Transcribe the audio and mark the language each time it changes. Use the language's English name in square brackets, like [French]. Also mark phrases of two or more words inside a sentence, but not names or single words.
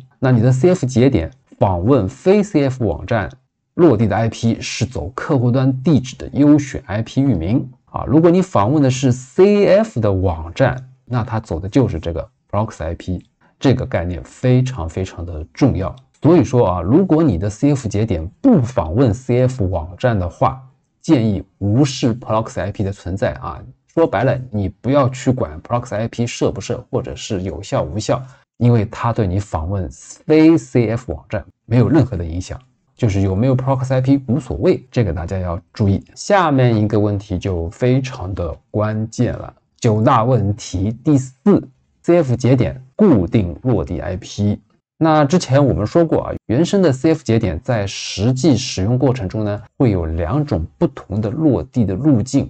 [Chinese] 那你的 CF 節點訪問非 CF 網站落地的 IP 是走客戶端地址的優選 IP 域名如果你訪問的是 CF 的網站，那它走的就是這個 [English] Proxy IP， [Chinese] 這個概念非常非常的重要。所以說如果你的 CF 節點不訪問 CF 網站的話，建議無視 [English] Proxy IP [Chinese] 的存在說白了，你不要去管 [English] proxy IP [Chinese] 設不設或者是有效無效，因为它对你訪問非 CF 网站没有任何的影響。就是有没有 [English] proxy IP [Chinese] 无所謂，这個大家要注意。下面一個問題就非常的關鍵了，9大問題第4 CF 節點固定落地 IP。那之前我們說過啊，原生的 CF 節點在實際使用過程中呢，會有2種不同的落地的路徑。